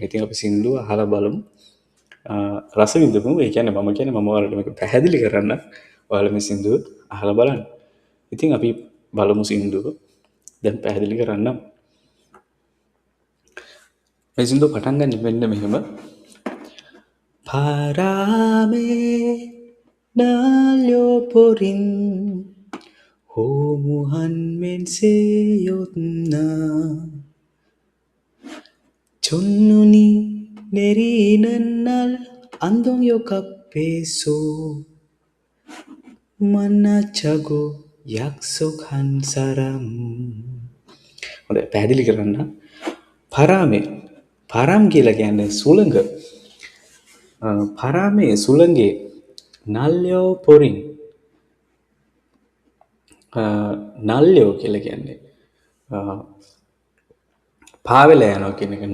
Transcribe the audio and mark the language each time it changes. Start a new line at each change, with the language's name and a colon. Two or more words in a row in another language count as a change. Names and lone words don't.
Sinhala: ඉතින් අපි සින්දුව අහලා බලමු. රස විඳමු. ඒ කියන්නේ මම කියන්නේ මම ඔයාලට මේක පැහැදිලි කරන්න ඔයාලා මේ සින්දුව අහලා බලන්න. ඉතින් අපි බලමු සින්දුව. දැන් පැහැදිලි කරන්නම්. මේ සින්දුව පටන් ගන්න මෙන්න මෙහෙම.
Korean: 바람에 날려버린 허무한 맹세였나 첫눈이 내리는 날 안동역 앞에서 만나자고 약속한 사람.
Sinhala: හොඳයි පැහැදිලි කරන්න.
Korean: 바람에 바람
Sinhala: කියලා කියන්නේ සුළඟ. පරාමේ සුළඟේ
Korean: 날려 버린
Sinhala: නල්යෝ කියලා කියන්නේ පාවෙලා යනවා කියන එක.